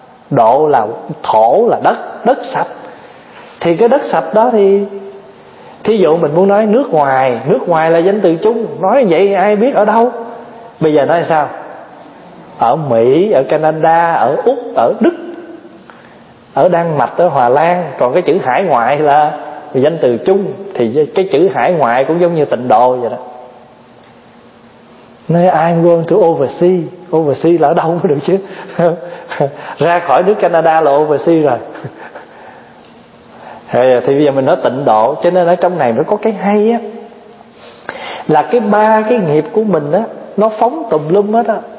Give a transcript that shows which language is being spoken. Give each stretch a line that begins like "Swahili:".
Vietnamese: Độ là thổ, là đất, đất sạch. Thì cái đất sạch đó thì thí dụ mình muốn nói nước ngoài, nước ngoài là danh từ chung, nói vậy ai biết ở đâu. Bây giờ nói sao? Ở Mỹ, ở Canada, ở Úc, ở Đức, ở Đan Mạch, ở Hòa Lan. Còn cái chữ hải ngoại là danh từ chung, thì cái chữ hải ngoại cũng giống như tịnh độ vậy đó. Nói
English: I'm going to overseas.
Vietnamese: Overseas là ở đâu mới được chứ? Ra khỏi nước Canada là overseas rồi. Thì bây giờ mình nói tịnh độ. Cho nên ở trong này nó có cái hay á, là cái ba cái nghiệp của mình á, nó phóng tùm lum hết á.